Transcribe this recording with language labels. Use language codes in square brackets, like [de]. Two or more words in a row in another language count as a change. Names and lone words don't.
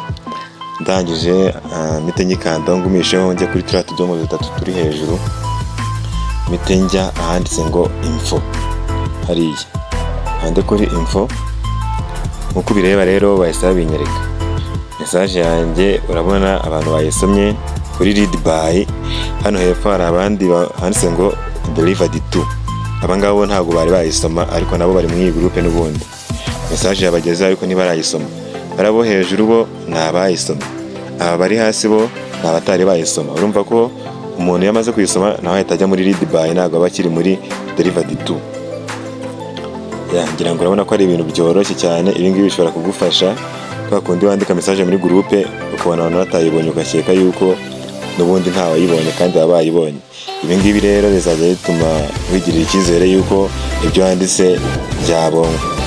[rw] Ndangije mite nyikanda ngumisheho njye kuri turiya tudomo dutatu turi hejuru, mite njya ahanditse ngo info. Hariya hande kuri info, nkuko bireba rero bahise babinyereka message yanjye. Urabona abantu bayisomye kuri [en] read by. [rw] Hano hepfo hari abandi handitse ngo [en] delivered to. [rw] Abangabo ntabwo bari bayisoma, ariko nabo bari mu iyi groupe n'ubundi message yabageze, ariko ntibarayisoma. Barabo hejuru bo nabayisoma, aba bari hasi bo nabatari bayisoma. Urumva ko umuntu yamaze kuyisoma nawe ahita ajya muri [en] read by, [rw] ntabwo aba akiri muri [en] delivered to. [rw] Ngira ngo urabona ko ari ibintu byoroshye cyane. Ibi ngibi bishobora kugufasha kwa kundi wandika message muri groupe ukabona abantu batayibonye, ugakeka yuko n'ubundi nta wayibonye kandi baba bayibonye. Ibi ngibi rero bizajya bituma wigirira icyizere yuko ibyo wanditse byabonye.